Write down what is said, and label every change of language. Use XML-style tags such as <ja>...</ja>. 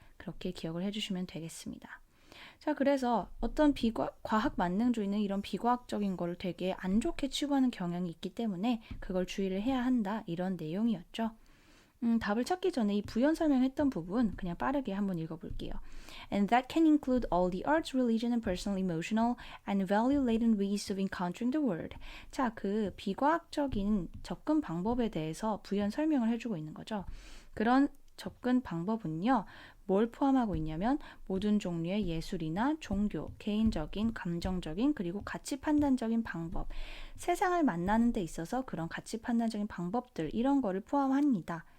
<ko>그렇게 기억을 해주시면 되겠습니다. 자, 그래서 어떤 과학 만능주의는 이런 비과학적인 거를 되게 안 좋게 치부하는 경향이 있기 때문에 그걸 주의를 해야 한다. 이런 내용이었죠. 답을 찾기 전에 이 부연 설명했던 부분 그냥 빠르게 한번 읽어볼게요.</ko> <en>And that can include all the arts, religion, and personal, emotional, and value-laden ways of encountering the world.</en> <ko>자, 그 비과학적인 접근 방법에 대해서 부연 설명을 해주고 있는 거죠. 그런 접근 방법은요. 뭘 포함하고 있냐면 모든 종류의 예술이나 종교, 개인적인, 감정적인, 그리고 가치 판단적인 방법, 세상을 만나는 데 있어서 그런 가치 판단적인 방법들 이런 거를 포함합니다.</ko>